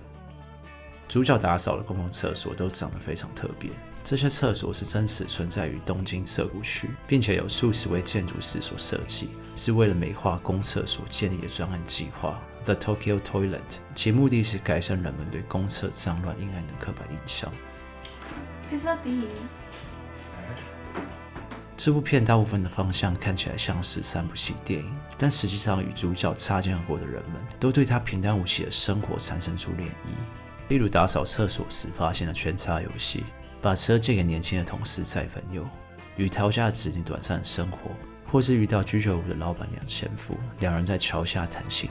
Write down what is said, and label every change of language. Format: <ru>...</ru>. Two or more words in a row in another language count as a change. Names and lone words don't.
<zh>主角打扫的公共厕所都长得非常特别，这些厕所是真实存在于东京涩谷区，并且有数十位建筑师所设计，是为了美化公厕所建立的专案计划 The Tokyo Toilet，其目的是改善人们对公厕脏乱阴暗的刻板印象。</zh> <ja>手伝っていい？</ja> <zh>这部片大部分的方向看起来像是3部戏电影，但实际上与主角擦肩而过的人们都对他平淡无奇的生活产生出涟漪。例如打扫厕所时发现了圈叉游戏，把车借给年轻的同事载朋友，与逃家的子女短暂的生活，或是遇到居酒屋的老板娘前夫，两人在桥下谈心。</zh>